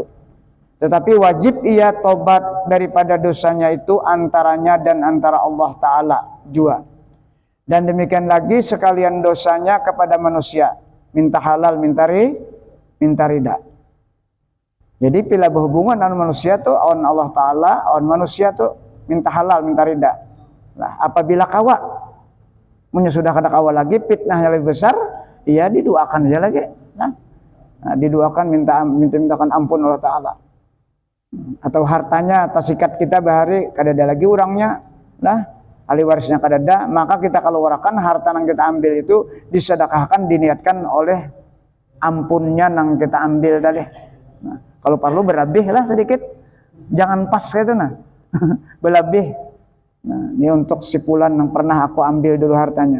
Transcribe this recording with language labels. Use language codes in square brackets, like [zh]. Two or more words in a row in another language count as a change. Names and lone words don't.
[id] Tetapi wajib ia tobat daripada dosanya itu antaranya dan antara Allah Ta'ala jua. Dan demikian lagi sekalian dosanya kepada manusia. Minta halal, minta rida. Jadi bila berhubungan dengan manusia tuh on Allah Ta'ala, on manusia tuh minta halal, minta rida. [bjn] Nah, apabila kawa sudah kada kawa lagi, fitnahnya lebih besar, ia didoakan aja lagi. [id] Nah, didoakan mintakan ampun Allah Ta'ala. [bjn] Atau hartanya atau sikat kita bahari kada ada lagi orangnya, nah ahli warisnya kada ada, [id] maka kita keluarkan harta yang kita ambil itu disedekahkan, diniatkan oleh ampunnya yang kita ambil tadi. Nah, kalau perlu berlebih lah sedikit, jangan pas gitu nah. Berlebih. Nah, ini untuk sipulan yang pernah aku ambil dulu hartanya.